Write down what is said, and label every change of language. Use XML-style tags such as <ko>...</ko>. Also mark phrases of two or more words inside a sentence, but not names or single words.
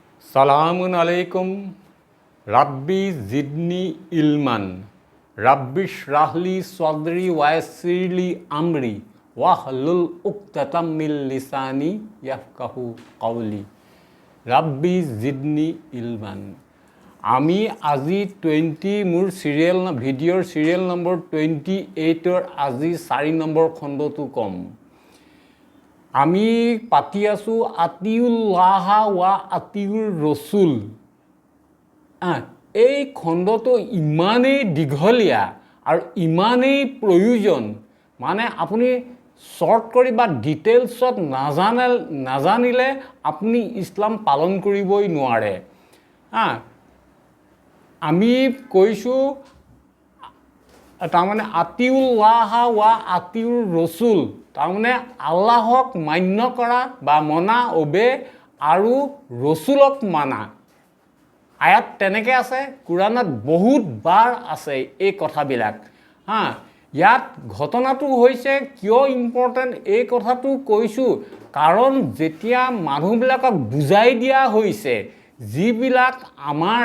<ar>سلام عليكم رب زدني علما رب اشرح لي صدري ويسر لي أمري واحلل عقدة من لساني يفقهوا قولي رب زدني علما.</ar> <as>আমি আজি 20 মোৰ ভিডিঅ'ৰ চিৰিয়েল নম্বৰ 28ৰ আজি 4 নম্বৰ খণ্ডটো কম। আমি পাতি আছোঁ</as> <ar>أطيعوا الله وأطيعوا الرسول.</ar> <as>এই খণ্ডটো ইমানেই দীঘলীয়া আৰু ইমানেই প্ৰয়োজন, মানে আপুনি শ্বৰ্ট কৰি বা ডিটেইলছত নাজানিলে আপুনি ইছলাম পালন কৰিবই নোৱাৰে। আমি কৈছোঁ তাৰমানে</as> <ar>أطيعوا الله وأطيعوا الرسول,</ar> <as>তাৰমানে আল্লাহক মান্য কৰা বা মনা অবে আৰু ৰসুলক মানা। আয়াত তেনেকৈ আছে, কোৰাণত বহুত বাৰ আছে এই কথাবিলাক। ইয়াত ঘটনাটো হৈছে কিয় ইম্পৰ্টেণ্ট এই কথাটো কৈছোঁ, কাৰণ যেতিয়া মানুহবিলাকক বুজাই দিয়া হৈছে, যিবিলাক আমাৰ</as>